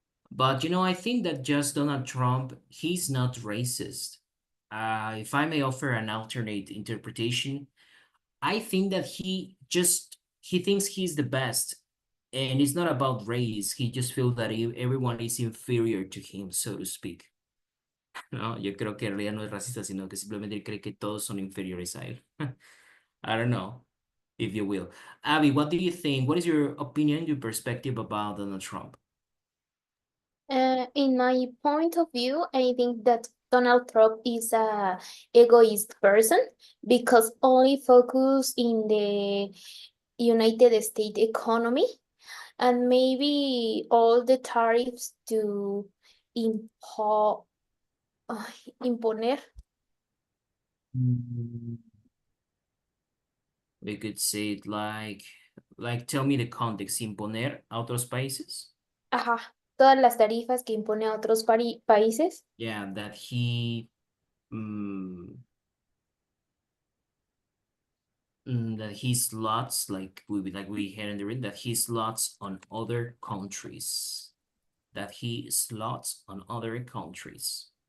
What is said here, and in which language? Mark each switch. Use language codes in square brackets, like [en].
[en] But I think that just Donald Trump, he's not racist. If I may offer an alternate interpretation, I think that he thinks he's the best, and it's not about race. He just feels that everyone is inferior to him, so to speak. [es] No, yo creo que en realidad no es racista, sino que simplemente cree que todos son inferiores a él. [en] I don't know, if you will. Abby, what do you think? What is your opinion, your perspective about Donald Trump? In my point of view, I think that Donald Trump is a egoist person because only focus in the United States economy and maybe all the tariffs to impo imponer. Mm, We could say it like tell me the context, [es] imponer a otros países. Ajá, todas las tarifas que impone a otros países. [en] Yeah, that mm, that he slots like we had in the read that he slots on other countries. That he slots on other countries.